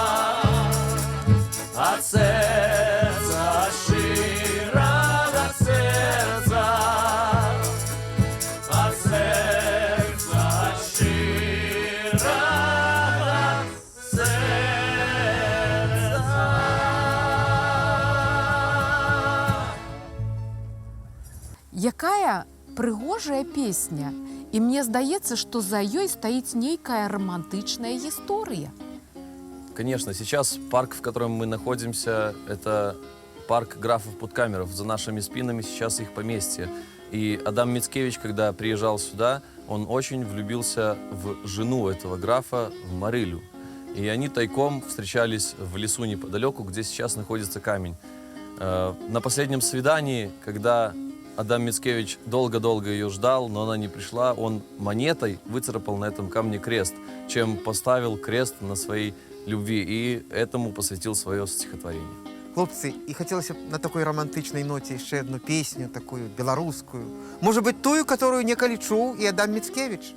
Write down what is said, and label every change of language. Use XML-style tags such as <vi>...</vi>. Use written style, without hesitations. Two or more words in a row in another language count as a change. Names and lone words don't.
<ru>От сердца,</ru> <be>шчырага сердца.</be> <ru>От сердца,</ru> <be>шчырага сердца. Якая прыгожая песня, і мне здаецца, што за ёй стаіць нейкая романтычная гісторыя.</be> <ru>конечно, сейчас парк, в котором мы находимся, это парк графов Путкамеров. За нашими спинами сейчас их поместье. И Адам Мицкевич, когда приезжал сюда, он очень влюбился в жену этого графа, в Марылю. И они тайком встречались в лесу неподалеку, где сейчас находится камень. На последнем свидании, когда Адам Мицкевич долго-долго ее ждал, но она не пришла, он монетой выцарапал на этом камне крест, чем поставил крест на своей любви, и этому посвятил свое стихотворение.</ru> <uk>Хлопці, і хотілося б на такій романтичній ноті ще одну пісню, таку білоруську. Може бути ту, яку неколи чув і Адам Мицкевич?</uk>